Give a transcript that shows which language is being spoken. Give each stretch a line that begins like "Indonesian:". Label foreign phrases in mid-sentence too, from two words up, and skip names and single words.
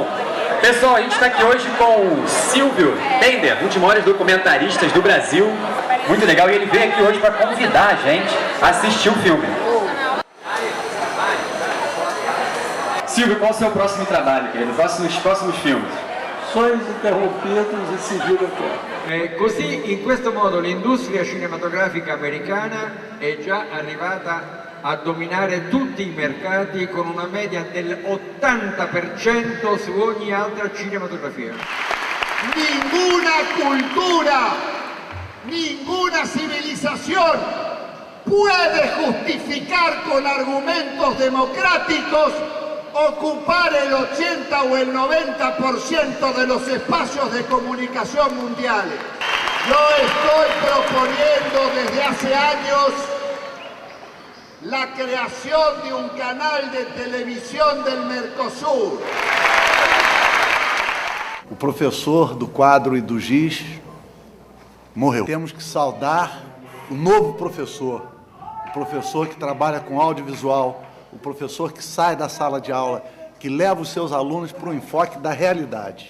Portuguese: Pessoal, a gente está aqui hoje com o Silvio Bender, um dos maiores documentaristas do Brasil. Muito legal, e ele veio aqui hoje para convidar a gente a assistir o filme. Silvio, qual é o seu próximo trabalho, querido? Próximos filmes? Sonhos interrompidos e seguir a terra.
Italian: Così, in questo modo, l'industria cinematografica americana è già arrivata a dominare tutti i mercati con una media del 80% su ogni altra cinematografia.
Spanish: Ninguna cultura, ninguna civilización puede justificar con argumentos democráticos ocupar el 80 o el 90% de los espacios de comunicación mundiales. Yo estoy proponiendo desde hace años la creación de un canal de televisión del Mercosur.
Portuguese: O professor do quadro e do giz morreu. Temos que saudar o novo professor, o professor que trabalha com audiovisual, o professor que sai da sala de aula, que leva os seus alunos para o enfoque da realidade.